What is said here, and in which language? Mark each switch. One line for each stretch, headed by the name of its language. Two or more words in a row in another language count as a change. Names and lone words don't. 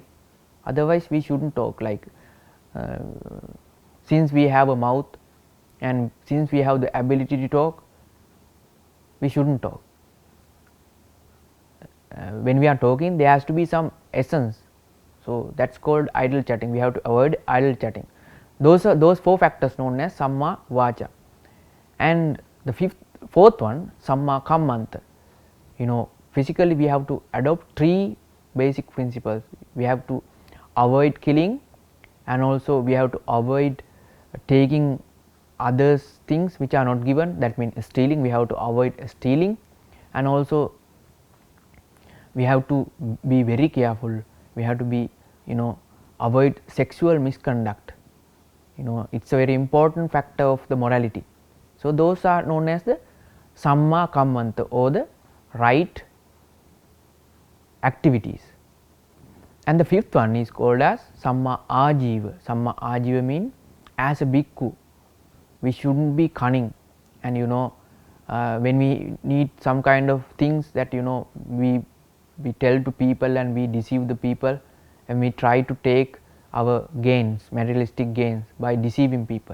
English: Otherwise we shouldn't talk. Like since we have a mouth and since we have the ability to talk, we shouldn't talk. When we are talking, there has to be some essence. So that's called idle chatting. We have to avoid idle chatting. Those are those 4 factors known as
Pali: samma vacha.
English: And the fourth one,
Pali: samma kammanta.
English: Physically we have to adopt 3 basic principles. We have to avoid killing, and also we have to avoid taking others things which are not given. That means stealing, we have to avoid stealing, and also we have to be very careful. We have to be avoid sexual misconduct. It's a very important factor of the morality. So those are known as the
Pali: samma kammanta,
English: or the right activities. And the fifth one is called as
Pali: samma ajiva. Samma ajiva
English: means, as a bhikkhu, we shouldn't be cunning, and when we need some kind of things that we tell to people and we deceive the people, and we try to take our gains, materialistic gains, by deceiving people.